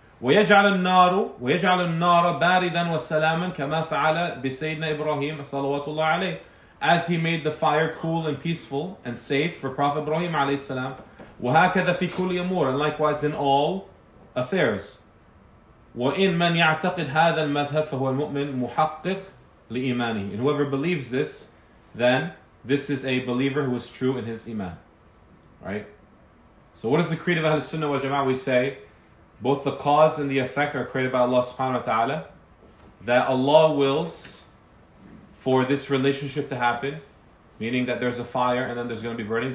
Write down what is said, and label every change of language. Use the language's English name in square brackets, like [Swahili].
[Arabic] ويجعل النار باردا وسلاما كما فعل بسيدنا إبراهيم صلوات الله عليه, [English] as he made the fire cool and peaceful and safe for Prophet Ibrahim alayhi salam. [Arabic] وهكذا في كل أمور, [English] and likewise in all affairs. [Arabic] وإن من يعتقد هذا المذهب فهو المؤمن محقق لإيمانه. [English] And whoever believes this, then this is a believer who is true in his iman. Right? So what is the creed of Ahl Sunnah wal Jama'ah? We say both the cause and the effect are created by Allah subhanahu wa ta'ala. That Allah wills for this relationship to happen, meaning that there's a fire and then there's going to be burning.